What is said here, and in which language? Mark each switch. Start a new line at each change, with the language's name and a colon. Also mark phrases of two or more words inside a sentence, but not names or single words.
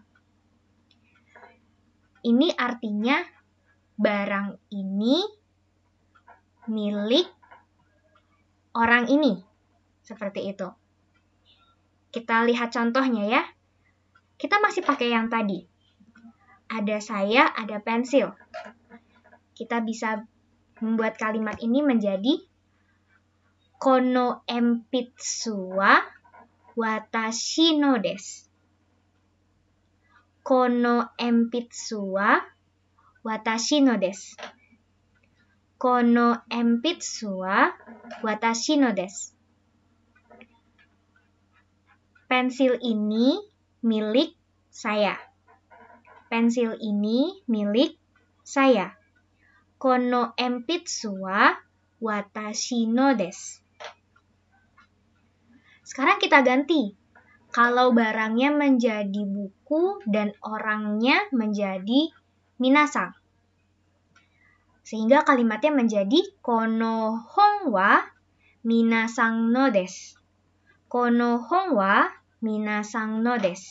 Indonesian: Ini artinya barang ini milik orang ini. Seperti itu. Kita lihat contohnya ya. Kita masih pakai yang tadi. Ada saya, ada pensil. Kita bisa membuat kalimat ini menjadi
Japanese: この鉛筆は私のです. この鉛筆は私のです. この鉛筆は私のです.
Indonesian: Pensil ini milik saya. Pensil ini milik saya.
Japanese: この鉛筆は私のです.
Indonesian: Sekarang kita ganti. Kalau barangnya menjadi buku dan orangnya menjadi minasang. Sehingga kalimatnya menjadi
Japanese: この本は皆さんのです. この本は皆さんのです.